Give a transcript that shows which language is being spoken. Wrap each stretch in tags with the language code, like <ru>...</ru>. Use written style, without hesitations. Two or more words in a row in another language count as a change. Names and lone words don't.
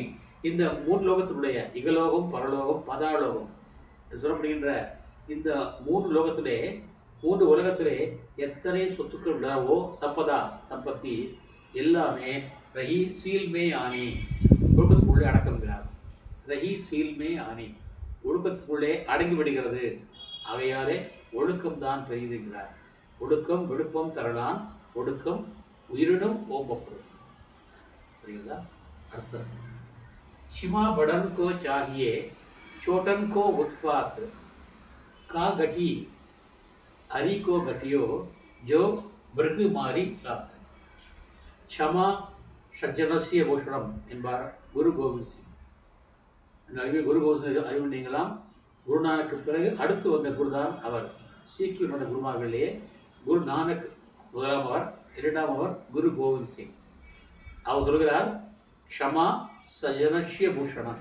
<ta>இந்த மூன்று லோகத்தினுடைய இகலோகம், பரலோகம், பதாலோகம் சொல்லப்படுகின்ற இந்த மூன்று லோகத்திலே, மூன்று உலகத்திலே எத்தனை சொத்துக்கள் உள்ளவோ, சம்பதா சம்பத்தி எல்லாமே</ta> <hi>रही शील में आनी,</hi> <ta>ஒழுக்கத்துக்குள்ளே அடக்கம்கிறார்.</ta> <hi>रही शील में आनी,</hi> <ta>ஒழுக்கத்துக்குள்ளே அடங்கி விடுகிறது. அவையாலே ஒழுக்கம்தான் பெரியதுங்கிறார். ஒழுக்கம் விழுப்பம் தரலாம், ஒழுக்கம் உயிரினும் ஓம்பப்படும். புரியுதா? அர்த்தம்,</ta> <hi>शिमा बड़न को चाहिए छोटन को उत्पात का घटी हरि को घटियो जो मृग मारी लात.</hi> <sa>क्षमा सज्जनस्य भूषणम्</sa> <ta>என்பார் குரு கோவிந்த் சிங். குரு கோவிந்த் சிங் அறிவு நீங்களாம். குருநானக்கு பிறகு அடுத்து வந்த குருதான் அவர். சீக்கிய மத குருமார்களிலேயே குரு நானக் முதலாம் அவர், இரண்டாம் அவர் குரு கோவிந்த் சிங். அவர் சொல்கிறார்,</ta> <sa>क्षमा सज्जनस्य भूषणम्.</sa>